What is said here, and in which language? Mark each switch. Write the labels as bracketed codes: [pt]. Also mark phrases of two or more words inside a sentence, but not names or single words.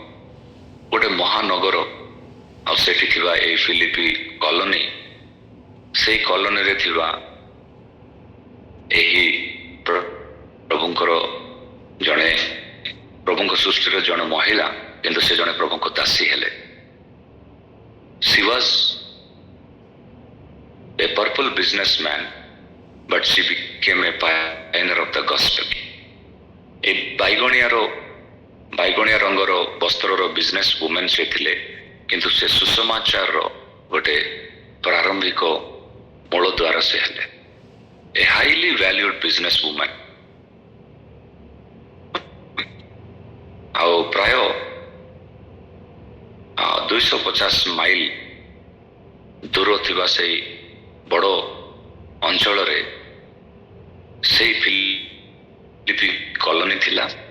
[or] ଗୋଟେ ମହାନଗର, ଆଉ ସେଠି ଥିବା ଏଇ ଫିଲିପି କଲୋନୀ, ସେଇ କଲୋନୀରେ ଥିବା ଏହି ପ୍ରଭୁଙ୍କର ଜଣେ ପ୍ରଭୁଙ୍କ ସୃଷ୍ଟିର ଜଣେ ମହିଳା, କିନ୍ତୁ ସେ ଜଣେ ପ୍ରଭୁଙ୍କ ଦାସୀ ହେଲେ। [en] She was a purple businessman, but she became a pioneer of the gospel. [or] ଏ ବାଇଗଣିଆ ରଙ୍ଗର ବସ୍ତ୍ରର [en] business women [or] ସେ ଥିଲେ, କିନ୍ତୁ ସେ ସୁସମାଚାରର ଗୋଟେ ପ୍ରାରମ୍ଭିକ ମୂଳଦ୍ୱାର ସେ ହେଲେ। [en] A highly valued business women. [or] ଆଉ ପ୍ରାୟ 250 ମାଇଲ ଦୂର ଥିବା ସେଇ ବଡ଼ ଅଞ୍ଚଳରେ ସେଇ ଫିଲିପି କଲୋନୀ ଥିଲା।